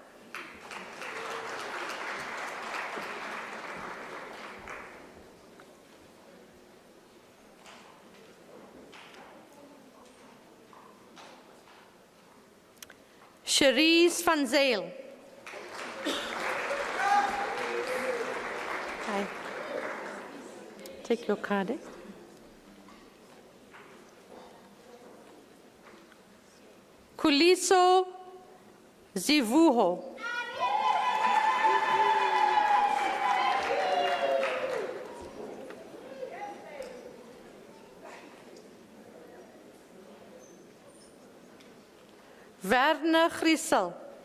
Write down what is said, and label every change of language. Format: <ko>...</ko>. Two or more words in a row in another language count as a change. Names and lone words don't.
<en>Cherise van Zeel. Hi. Take your card. Eh? Kuliso Zivuho. Werner Griesel.</en>